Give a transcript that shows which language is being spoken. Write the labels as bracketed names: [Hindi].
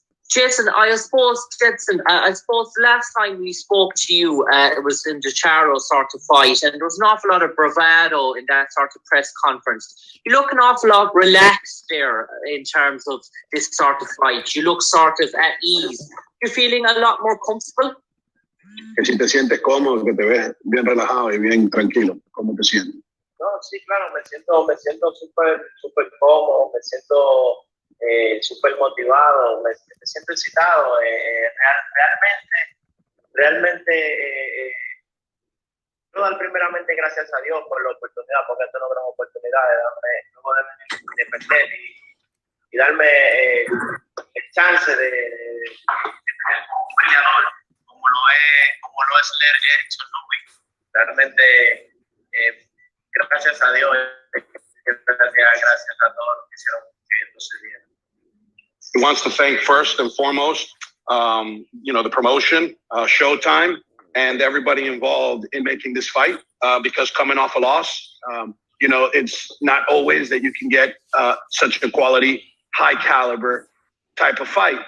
[English] Jason, I suppose the last time we spoke to you, it was in the Charo sort of fight, and there was an awful lot of bravado in that sort of press conference. You look an awful lot relaxed there in terms of this sort of fight. You look sort of at ease. You're feeling a lot more comfortable? [Spanish] Que si te sientes cómodo, que te ves bien relajado y bien tranquilo. ¿Cómo te sientes? No, sí, claro, me siento súper cómodo, me siento súper motivado, me siento excitado. Realmente, quiero dar primeramente gracias a Dios por la oportunidad, porque esto no es una oportunidad de darme, luego de defender y darme el chance de tener un peleador como lo es Erickson LUBIN. Realmente, gracias a Dios, gracias a todos los que hicieron que esto se diera. [English] He wants to thank first and foremost, the promotion, Showtime, and everybody involved in making this fight. Because coming off a loss, it's not always that you can get such a quality, high caliber type of fight.